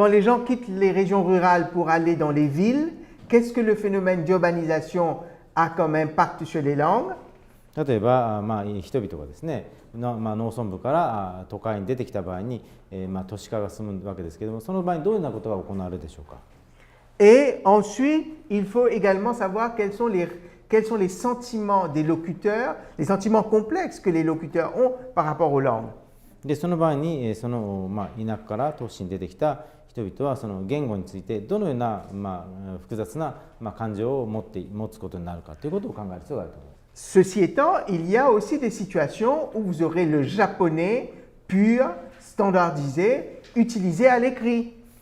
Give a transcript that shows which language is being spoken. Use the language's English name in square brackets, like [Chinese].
[French] Quand les gens quittent les régions rurales pour aller dans les villes, qu'est-ce que le phénomène d'urbanisation a comme impact sur les langues? [Japanese] 例えば、人々がですね、農村部から都会に出てきた場合に、都市化が進むわけですけれども、その場合にどういうようなことが行われるでしょうか。 [French] Et ensuite, il faut également savoir quels sont les sentiments des locuteurs, les sentiments complexes que les locuteurs ont par rapport aux langues. [Japanese] でその場合にその、田舎から都市に出てきた人々はその言語についてどのような、複雑な、感情を持つことになるかということを考える必要があると思います。 [French] Ceci étant, il y a aussi des situations où vous aurez le japonais pur, standardisé, utilisé à l'écrit.